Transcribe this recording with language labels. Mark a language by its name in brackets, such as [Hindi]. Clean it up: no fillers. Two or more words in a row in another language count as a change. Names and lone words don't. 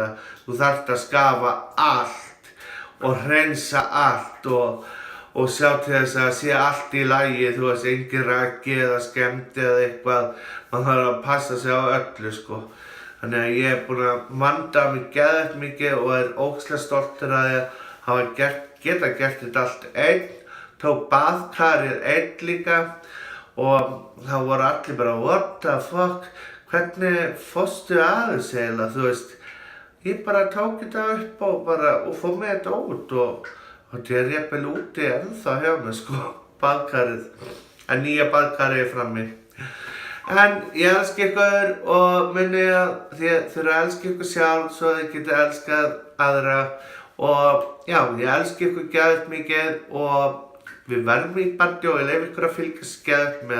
[Icelandic] Þú þarft að skafa allt og hreinsa allt og sjá til þess að sé allt í lagi, þú veist, engin raki eða skemmdi eða eitthvað. Man þarf að passa sig á öllu sko. Þannig að ég búinn að vanda mig geðveikt mikið og ógeðslega stoltur að ég hafa geta gert þetta allt einn. Tók baðkarið einn líka og þá voru allir bara [English] what the fuck, [Icelandic] hvernig fórstu að þessu eiginlega, þú veist. Ég bara tók þetta upp og fór með þetta út og þetta jafnvel úti ennþá hjá mig sko, baðkarið, en nýja baðkarið frammi. En ég elska ykkur og minni að þið þurfa að elska ykkur sjálf svo þið getið elskað aðra og já, ég elska ykkur geðveikt mikið og við verðum í bandi og ég leyfi ykkur að fylgjast geðveikt með.